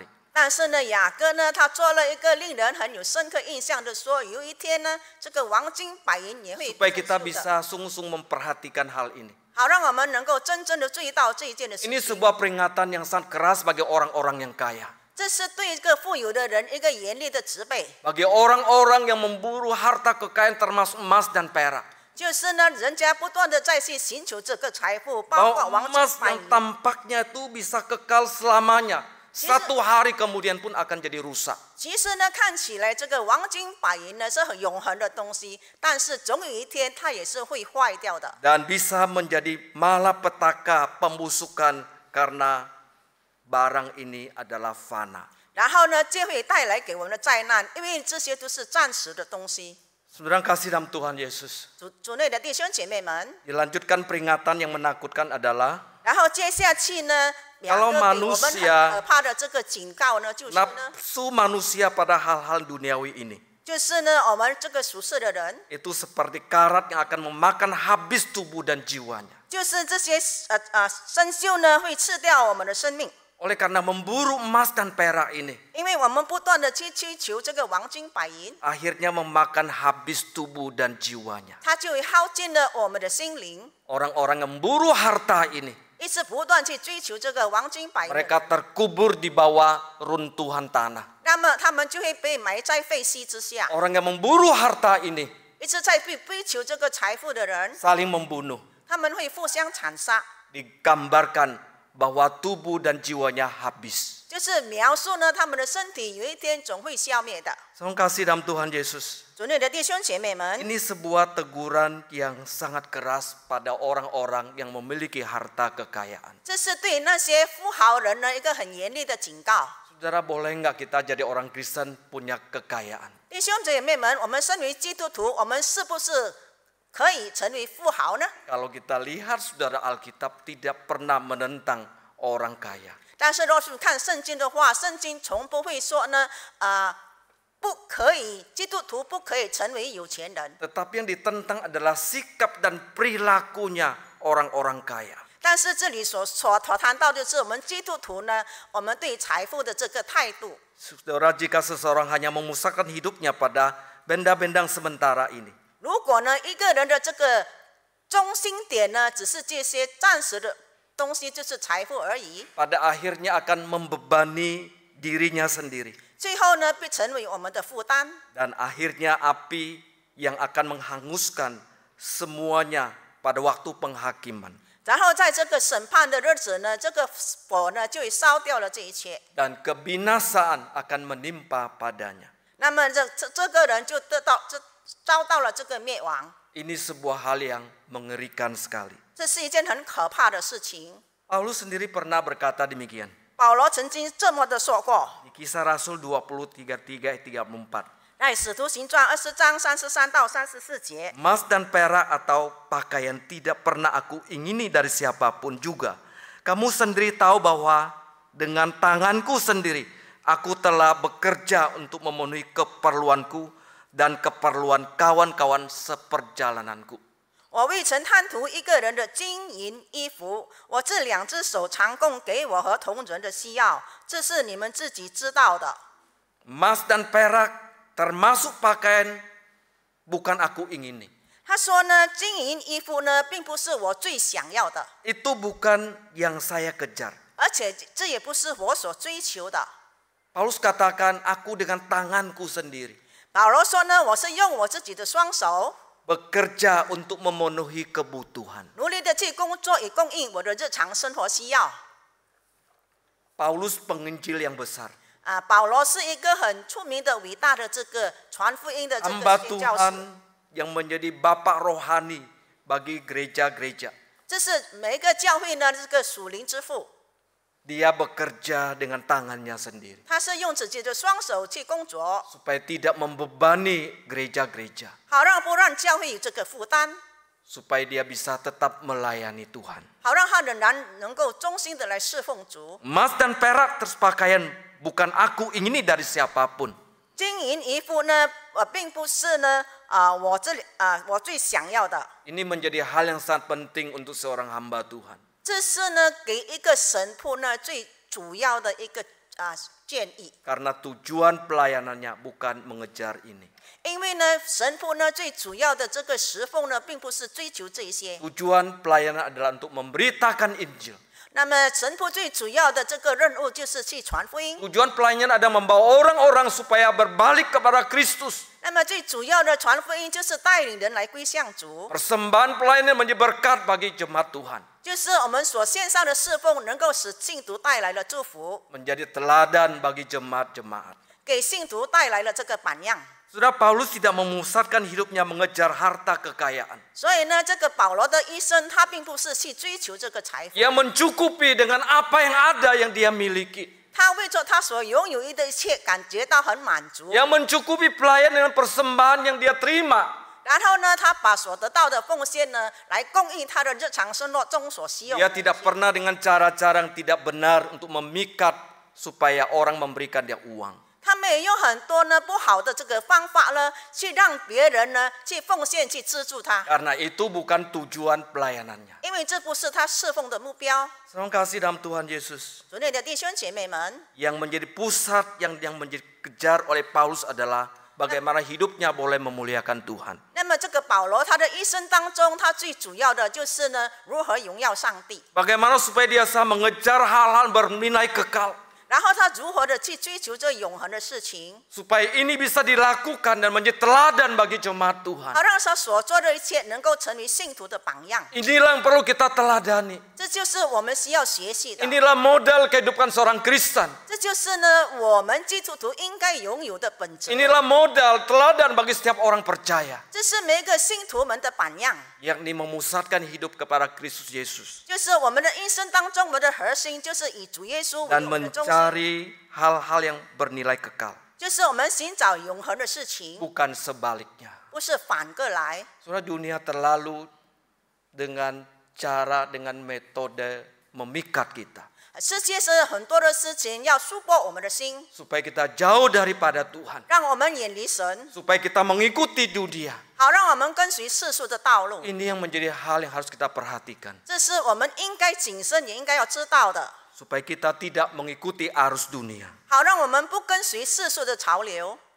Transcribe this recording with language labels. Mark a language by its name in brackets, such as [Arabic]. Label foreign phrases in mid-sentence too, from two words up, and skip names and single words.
[Chinese] 但是呢，雅各呢，他做了一个令人很有深刻印象的说，有一天呢，这个黄金白银也会 [Indonesian] Supaya [Chinese] 生 [Indonesian] kita [Chinese] 锈的， [Indonesian] bisa sungguh-sungguh memperhatikan hal ini. [Chinese] 好让我们能够真正的注意到这一件的事 [Indonesian] Ini [Chinese] 情。 [Indonesian] sebuah peringatan yang sangat keras bagi orang-orang yang kaya. [Chinese] 这是对一个富有的人一个严厉的责备， [Indonesian] Bagi orang-orang yang memburu harta kekayaan termasuk emas dan perak. [Chinese] 就是呢，人家不断的在去寻求这个财富，包括 [Indonesian] Bahwa [Chinese] 黄金 [Indonesian] emas [Chinese] 白 [Indonesian] yang [Chinese] 银。 [Indonesian] tampaknya itu bisa kekal selamanya. Satu hari kemudian pun akan jadi rusak. [Chinese] 其实呢，看起来这个黄金白银呢是很永恒的东西，但是总有一天它也是会坏掉的。 [Indonesian] Dan bisa menjadi malapetaka pembusukan karena barang ini adalah fana. [Chinese] 然后呢，就会带来给我们的灾难，因为这些都是暂时的东西。 [Indonesian] Saudara kasih dalam Tuhan Yesus. [Chinese] 主内的弟兄姐妹们， [Indonesian] Dilanjutkan peringatan yang menakutkan adalah [Chinese] 然后接下去呢，雅 [Indonesian] Kalau [Chinese] 各给我们很 [Indonesian] manusia [Chinese] 可怕的这个警告呢，就是呢， [Indonesian] nafsu manusia pada hal-hal duniawi ini. [Chinese] 就是呢，我们这个属世的人， [Indonesian] Itu seperti karat yang akan memakan habis tubuh dan jiwanya. [Chinese] 就是这些生锈呢，会吃掉我们的生命。 [Indonesian] Oleh karena memburu emas dan perak ini, [Chinese] 因为我们不断的去追求这个黄金白银， [Indonesian] akhirnya memakan habis tubuh dan jiwanya. [Chinese] 它就会耗尽了我们的心灵。 [Indonesian] Orang-orang yang memburu harta ini, [Chinese] 一直不断去追求这个黄金白银的人， [Indonesian] mereka terkubur di bawah runtuhan tanah. [Chinese] 那么他们就会被埋在废墟之下。 [Indonesian] Orang yang memburu harta ini [Chinese] 一直在追求这个财富的人， [Indonesian] saling membunuh. [Chinese] 他们会互相残杀， [Indonesian] Digambarkan bahwa tubuh dan jiwanya habis. [Chinese] 就是描述呢，他们的身体有一天总会消灭的。 [Indonesian] Salam kasih dalam Tuhan Yesus. [Chinese] 主内的弟兄姐妹们， [Indonesian] Ini sebuah teguran yang sangat keras pada orang-orang yang memiliki harta kekayaan. [Chinese] 这是对那些富豪人呢一个很严厉的警告。 [Indonesian] Saudara, boleh nggak kita jadi orang Kristen punya kekayaan? [Chinese] 弟兄姐妹们，我们身为基督徒，我们是不是可以成为富豪呢？ [Indonesian] Kalau kita lihat, saudara, Alkitab tidak pernah menentang orang kaya. [Chinese] 但是若是看圣经的话，圣经从不会说呢，不可以，基督徒不可以成为有钱人。 [Indonesian] Tetapi yang ditentang adalah sikap dan perilakunya orang-orang kaya. [Chinese] 但是这里所谈到的是我们基督徒呢，我们对财富的这个态度。 [Indonesian] Saudara, jika seseorang hanya memusatkan hidupnya pada benda-benda sementara ini, [Chinese] 如果呢一个人的这个中心点呢，只是这些暂时的东西，就是财富而已， [Indonesian] pada akhirnya akan membebani dirinya sendiri. [Chinese] 最后呢会成为我们的负担。 [Indonesian] Dan akhirnya api yang akan menghanguskan semuanya pada waktu penghakiman. [Chinese] 然后在这个审判的日子呢，这个火呢就会烧掉了这一切。 [Indonesian] Dan kebinasaan akan menimpa padanya. [Chinese] 那么这个人就遭到了这个灭亡。 [Indonesian] Ini sebuah hal yang mengerikan sekali. [Chinese] 这是一件很可怕的事情。 [Indonesian] Paulus sendiri pernah berkata demikian. [Chinese] 保罗曾经这么的说过。 [Indonesian] Kisah Rasul 23:34. [Chinese] 在使徒行传20章33到34节， [Indonesian] Emas dan perak atau pakaian tidak pernah aku ingini dari siapapun juga. Kamu sendiri tahu bahwa dengan tanganku sendiri aku telah bekerja untuk memenuhi keperluanku dan keperluan kawan-kawan seperjalananku. [Chinese] 我未曾贪图一个人的金银衣服，我这2只手常供给我和同人的需要，这是你们自己知道的。 [Indonesian] Emas dan perak termasuk pakaian bukan aku ingini. [Chinese] 他说呢，金银衣服呢，并不是我最想要的， [Indonesian] Itu bukan yang saya kejar. [Chinese] 而且这也不是我所追求的。 [Indonesian] Paulus katakan aku dengan tanganku sendiri [Chinese] 保罗说呢，我是用我自己的双手， [Indonesian] bekerja untuk memenuhi kebutuhan. [Chinese] 努力的去工作，以供应我的日常生活需要。 [Indonesian] Paulus penginjil yang besar. [Chinese] 保罗是一个很出名的、伟大的这个传福音的这 [Indonesian] Hamba [Chinese] 个宣教士。 [Indonesian] Tuhan yang menjadi bapak rohani bagi gereja-gereja. [Chinese] 这是每一个教会呢，这个属灵之父， [Indonesian] Dia bekerja dengan tangannya sendiri [Chinese] 他是用自己的双手去工作， [Indonesian] supaya tidak membebani gereja-gereja, [Chinese] 好不让教会有这个负担， [Indonesian] supaya dia bisa tetap melayani Tuhan. [Chinese] 好让他仍然能够忠心的来侍奉主。 [Indonesian] Emas dan perak terus pakaian bukan aku ingini dari siapapun. [Chinese] 金银衣服呢，并不是呢，我最想要的。 [Indonesian] Ini menjadi hal yang sangat penting untuk seorang hamba Tuhan. [Chinese] 这是呢，给一个神父呢最主要的一个建议。 [Indonesian] Karena tujuan pelayanannya bukan mengejar ini. [Chinese] 因为呢，神父呢最主要的这个侍奉呢，并不是追求这些。 [Indonesian] Tujuan pelayanan adalah untuk memberitakan Injil. [Chinese] 那么神父最主要的这个任务就是去传福音。 [Indonesian] Tujuan pelayanan adalah membawa orang-orang supaya berbalik kepada Kristus. [Chinese] 那么最主要的传福音就是带领人来归向主， [Indonesian] Persembahan pelayanan menjadi berkat bagi jemaat Tuhan. [Chinese] 就是我们所献上的侍奉能够使信徒带来了祝福， [Indonesian] Menjadi teladan bagi jemaat-jemaat. [Chinese] 给信徒带来了这个榜样。 [Indonesian] Saudara, Paulus tidak memusatkan hidupnya mengejar harta kekayaan. [Chinese] 所以呢，这个保罗的一生，他并不是去追求这个财富， [Indonesian] Ia mencukupi dengan apa yang ada yang dia miliki. [Chinese] 他为着他所拥有的一切感觉到很满足。 [Indonesian] Ia mencukupi pelayan dengan persembahan yang dia terima. [Chinese] 然后呢，他把所得到的奉献呢，来供应他的日常生活中所需要 [Indonesian] Dia [Chinese] 的。 [Indonesian] tidak pernah dengan cara-cara yang tidak benar untuk memikat supaya orang memberikan dia uang. [Chinese] 他没有用很多呢不好的这个方法呢，去让别人呢去奉献去资助他， [Indonesian] Karena itu bukan tujuan pelayanannya. [Chinese] 因为这不是他侍奉的目标。 [Indonesian] Saudara kasih dalam Tuhan Yesus. [Chinese] 主内的弟兄姐妹们， [Indonesian] Yang menjadi pusat yang menjadi kejar oleh Paulus adalah bagaimana hidupnya boleh memuliakan Tuhan. [Chinese] 那么这个保罗他的一生当中，他最主要的就是呢，如何荣耀上帝， [Indonesian] Bagaimana supaya dia bisa mengejar hal-hal bernilai kekal. [Chinese] 然后他如何的去追求这永恒的事情， [Indonesian] Supaya ini bisa dilakukan dan menjadi teladan bagi jemaat Tuhan. [Chinese] 好让他所做的一切能够成为信徒的榜样。 [Indonesian] Inilah yang perlu kita teladani. [Chinese] 这就是我们需要学习的， [Indonesian] Inilah modal kehidupan seorang Kristen. [Chinese] 这就是呢我们基督徒应该拥有的本质。 [Indonesian] Inilah modal teladan bagi setiap orang percaya. [Chinese] 这是每一个信徒们的榜样， [Indonesian] Yakni memusatkan hidup kepada Kristus Yesus. [Chinese] 就是我们的一生当中，我们的核心就是以主耶稣为 [Indonesian] Dan [Chinese] 我们的中心， [Indonesian] mencari hal-hal yang bernilai kekal. [Chinese] 就是我们寻找永恒的事情， [Indonesian] Bukan sebaliknya. [Chinese] 不是反过来。 [Indonesian] Saudara, dunia terlalu dengan cara, dengan metode memikat kita. [Chinese] 世界是很多的事情要束缚我们的心， [Indonesian] Supaya kita jauh daripada Tuhan. [Chinese] 让我们远离神， [Indonesian] Supaya kita mengikuti dunia. [Chinese] 好让我们跟随世俗的道路。 [Indonesian] Ini yang menjadi hal yang harus kita perhatikan. [Chinese] 这是我们应该谨慎也应该要知道的， [Indonesian] Supaya kita tidak mengikuti arus dunia. [Chinese] 好让我们不跟随世俗的潮流。